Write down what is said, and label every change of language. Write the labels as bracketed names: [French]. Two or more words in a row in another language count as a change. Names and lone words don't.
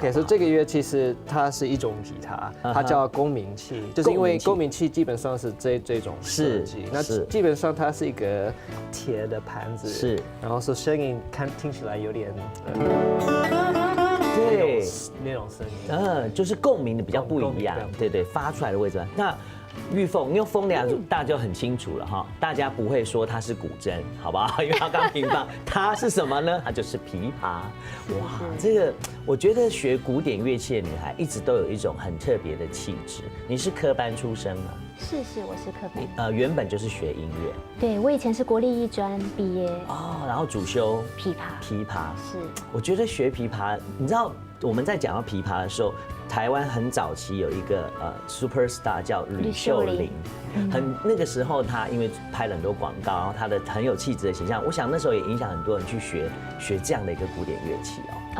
[Chinese] OK， 所以這個樂器它是一種吉他，它叫共鳴器，就是因為共鳴器基本上是這種設計，那基本上它是一個鐵的盤子，然後是聲音聽起來有點對，那種聲音，就是共鳴的比較不一樣，對，發出來的位置。那玉鳳，因為鳳倆大家就很清楚了哈，大家不會說它是古箏，好不好？因為它剛平放，它是什麼呢？它就是琵琶。哇，這個我覺得學古典樂器的女孩一直都有一種很特別的氣質。你是科班出身嗎？是，我是科班。原本就是學音樂。對，我以前是國立藝專畢業。哦，然後主修琵琶。琵琶是。我覺得學琵琶，你知道我們在講到琵琶的時候，台灣很早期有一個superstar 叫呂秀玲，那個時候她因為拍了很多廣告，然後她的很有氣質的形象，我想那時候也影響很多人去學這樣的一個古典樂器哦。